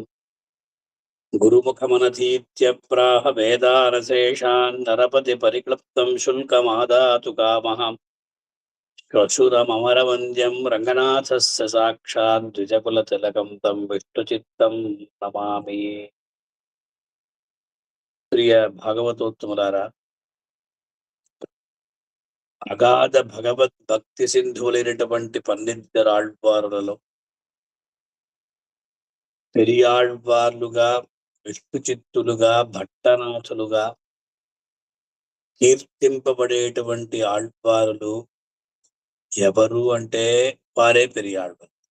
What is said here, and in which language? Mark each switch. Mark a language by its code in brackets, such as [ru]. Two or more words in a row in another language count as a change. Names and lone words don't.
[sa] गुरुमुखमनतीत्य प्राह वेदानशेषान् नरपतिपरिक्लृप्तं शुल्कमादातु कामः श्वशुरममरवन्द्यं रङ्गनाथस्य साक्षात् द्विजकुलतिलकं तं विष्णुचित्तं नमामि। [te] ప్రియ భాగవతోత్తములారా, అగాధ భగవద్భక్తి సింధువులైనటువంటి పన్నిద్దరు ఆళ్వారులలో పెరియాళ్వార్లుగా, విష్ణు చిత్తులుగా, భట్టనాథులుగా కీర్తింపబడేటువంటి ఆళ్వారులు ఎవరు అంటే వారే పెరియాళ్వారు.